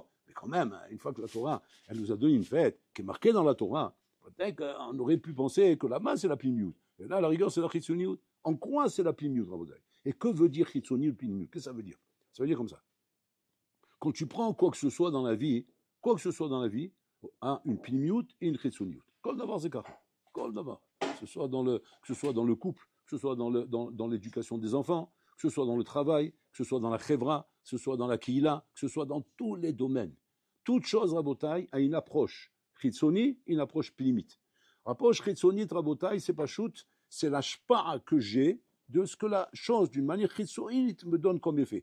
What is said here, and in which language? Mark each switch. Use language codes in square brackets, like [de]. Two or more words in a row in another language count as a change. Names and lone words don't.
[fr] Mais quand même, une fois que la Torah, elle nous a donné une fête qui est marquée dans la Torah, peut-être qu'on aurait pu penser que là-bas, c'est la Plimiout. Et là, à la rigueur, c'est la Chitsoniout. En quoi c'est la Plimiout, Rabodaï? Et que veut dire Chitsoniout, Plimiout? Qu'est-ce que ça veut dire? Ça veut dire comme ça. Quand tu prends quoi que ce soit dans la vie, une Plimiout et une Chitsoniout. [he] כל דבר [fr] c'est kach. [he] כל דבר. [fr] Que ce soit dans le couple, que ce soit dans l'éducation des enfants, que ce soit dans le travail, que ce soit dans la chevra, que ce soit dans la kihila, que ce soit dans tous les domaines. Toute chose, Rabotai, a une approche chitzoni, une approche plimite. L'approche chitzoni, Rabotai, c'est pas shoot, c'est la shpa'a que j'ai de ce que la chose, d'une manière chitzoni, me donne comme effet.